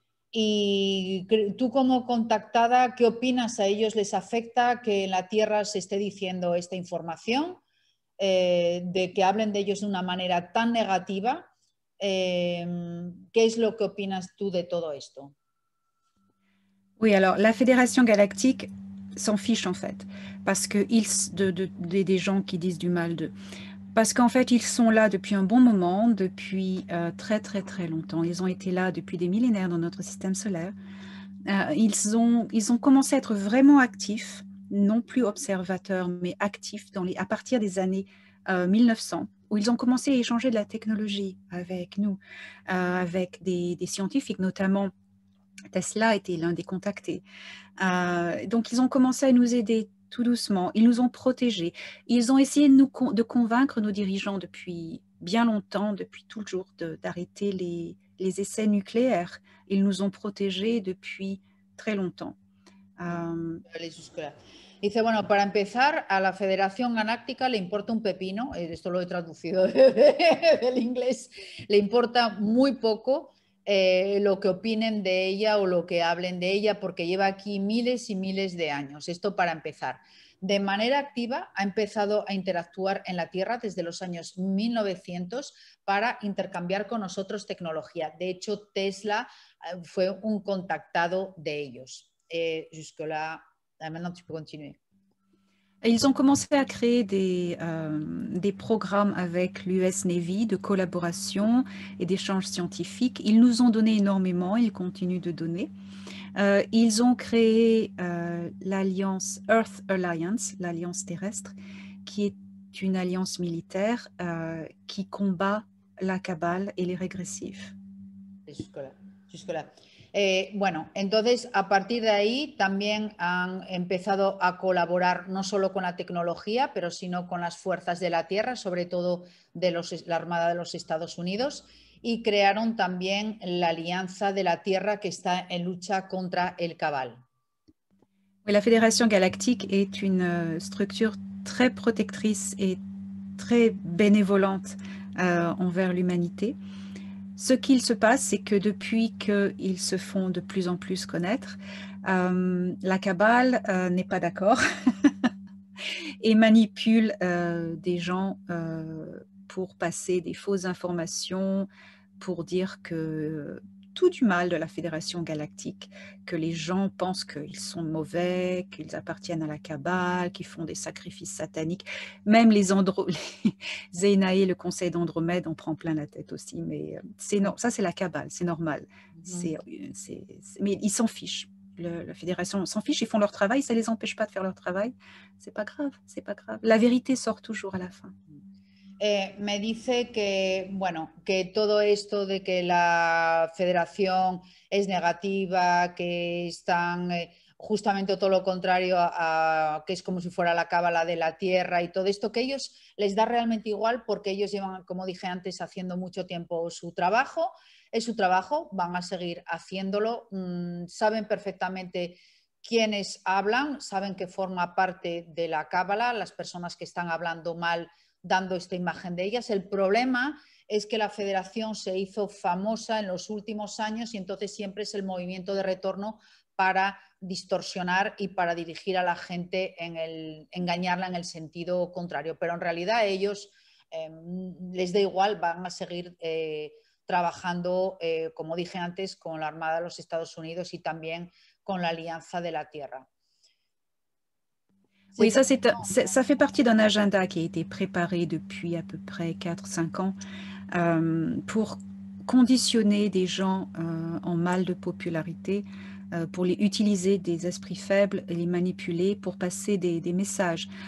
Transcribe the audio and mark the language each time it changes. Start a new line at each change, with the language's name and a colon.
Spanish: Y tú como contactada, ¿qué opinas? ¿A ellos les afecta que en la Tierra se esté diciendo esta información? De que hablen de ellos de una manera tan negativa. ¿Qué es lo que opinas tú de todo esto?
French: Oui, alors la Fédération Galactique s'en fiche en fait, parce que des gens qui disent du mal d'eux. Parce qu'en fait, ils sont là depuis un bon moment, depuis très très très longtemps. Ils ont été là depuis des millénaires dans notre système solaire. Ils ont commencé à être vraiment actifs, non plus observateurs, mais actifs à partir des années 1900, où ils ont commencé à échanger de la technologie avec nous, avec des scientifiques, notamment Tesla était l'un des contactés. Donc, ils ont commencé à nous aider tout doucement. Ils nous ont protégés. Ils ont essayé de convaincre nos dirigeants depuis bien longtemps, depuis toujours, d'arrêter les essais nucléaires. Ils nous ont protégés depuis très longtemps.
Spanish: Dice, bueno, para empezar, a la Federación Galáctica le importa un pepino, esto lo he traducido del inglés, le importa muy poco lo que opinen de ella o lo que hablen de ella, porque lleva aquí miles y miles de años. Esto para empezar. De manera activa ha empezado a interactuar en la Tierra desde los años 1900 para intercambiar con nosotros tecnología. De hecho, Tesla fue un contactado de ellos.
French: Jusque-là, maintenant tu peux continuer. Ils ont commencé à créer des programmes avec l'US Navy de collaboration et d'échanges scientifiques. Ils nous ont donné énormément, ils continuent de donner. Ils ont créé l'alliance Earth Alliance, l'alliance terrestre, qui est une alliance militaire qui combat la cabale et les régressifs. Jusque-là.
Spanish: Bueno, entonces a partir de ahí también han empezado a colaborar no solo con la tecnología, pero sino con las fuerzas de la Tierra, sobre todo de la Armada de los Estados Unidos, y crearon también la Alianza de la Tierra que está en lucha contra el cabal.
French: La Fédération Galactique est une structure très protectrice et très bénévolente envers l'humanité. Ce qu'il se passe, c'est que depuis qu'ils se font de plus en plus connaître, la cabale n'est pas d'accord et manipule des gens pour passer des fausses informations, pour dire que tout du mal de la Fédération Galactique, que les gens pensent qu'ils sont mauvais, qu'ils appartiennent à la cabale, qu'ils font des sacrifices sataniques. Même les Zénaï, le conseil d'Andromède, on prend plein la tête aussi, mais ça c'est la cabale, c'est normal. Mais ils s'en fichent. La fédération s'en fiche, ils font leur travail, ça ne les empêche pas de faire leur travail. C'est pas grave, c'est pas grave. La vérité sort toujours à la fin.
Spanish: Me dice que, bueno, que todo esto de que la federación es negativa, que están justamente todo lo contrario que es como si fuera la cábala de la tierra y todo esto, que a ellos les da realmente igual porque ellos llevan, como dije antes, haciendo mucho tiempo su trabajo, es su trabajo, van a seguir haciéndolo, saben perfectamente quiénes hablan, saben que forma parte de la cábala, las personas que están hablando mal dando esta imagen de ellas. El problema es que la federación se hizo famosa en los últimos años y entonces siempre es el movimiento de retorno para distorsionar y para dirigir a la gente, engañarla en el sentido contrario. Pero en realidad a ellos les da igual, van a seguir trabajando, como dije antes, con la Armada de los Estados Unidos y también con la Alianza de la Tierra.
French: Oui, ça fait partie d'un agenda qui a été préparé depuis à peu près 4-5 ans pour conditionner des gens en mal de popularité, pour les utiliser des esprits faibles et les manipuler pour passer des messages.